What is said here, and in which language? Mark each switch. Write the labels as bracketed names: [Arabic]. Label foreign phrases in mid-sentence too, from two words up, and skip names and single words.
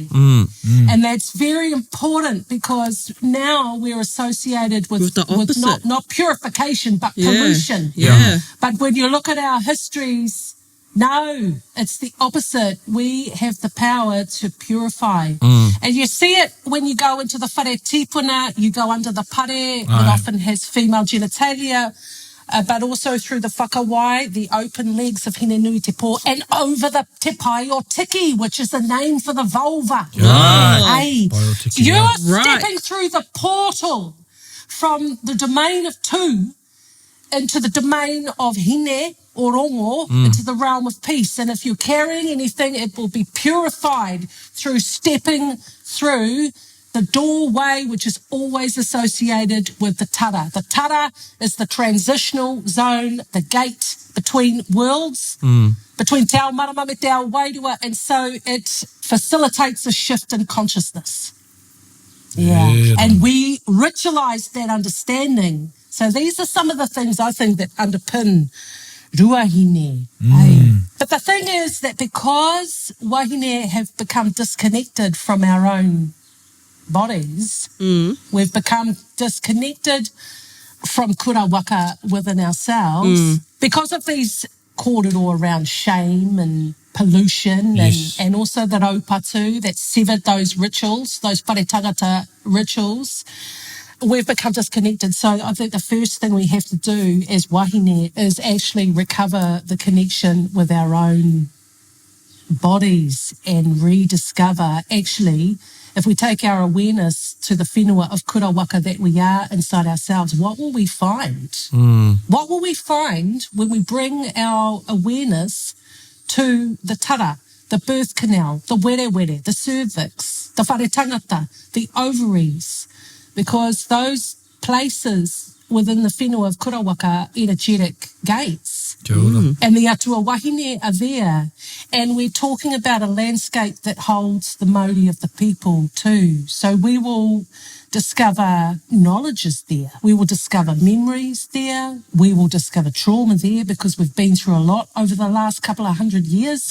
[English] And that's very important because now we're associated with the opposite. not purification, but pollution. Yeah. But when you look at our histories, no, it's the opposite. We have the power to purify. And you see it when you go into the [Māori] whare tipuna, [English] you go under the pare that often has female genitalia, but also through the whakawai, the open legs of Hine Nui Te Pō, and over the [Māori] te pai o tiki, [English] which is the name for the vulva. [Māori] Pai o tiki, [English] You're right. stepping through the portal from the domain of two into the domain of hine or rongo, into the realm of peace. And if you're carrying anything, it will be purified through stepping through the doorway, which is always associated with the tara. The tara is the transitional zone, the gate between worlds, between [Māori] te ao marama me te ao wairua, [English] and so it facilitates a shift in consciousness. Yeah. And we ritualize that understanding. So these are some of the things I think that underpin ruahine. But the thing is that because wahine have become disconnected from our own bodies, we've become disconnected from [Māori] kura waka [English] within ourselves because of these kōrero around shame and pollution and also the raupatu that severed those rituals, those [Māori] whare tangata [English] rituals. We've become disconnected. So I think the first thing we have to do as wahine is actually recover the connection with our own bodies and rediscover, actually, if we take our awareness to the whenua of [Māori] kura waka [English] that we are inside ourselves, what will we find? What will we find when we bring our awareness to the tara, the birth canal, the were, the cervix, the [Māori] whare tangata, [English] the ovaries? Because those places within the whenua of [Māori] kura waka [English] are energetic gates. And the [Māori] atua wahine [English] are there. And we're talking about a landscape that holds the Māori of the people too. So we will discover knowledges there. We will discover memories there. We will discover trauma there because we've been through a lot over the last couple of 100 years.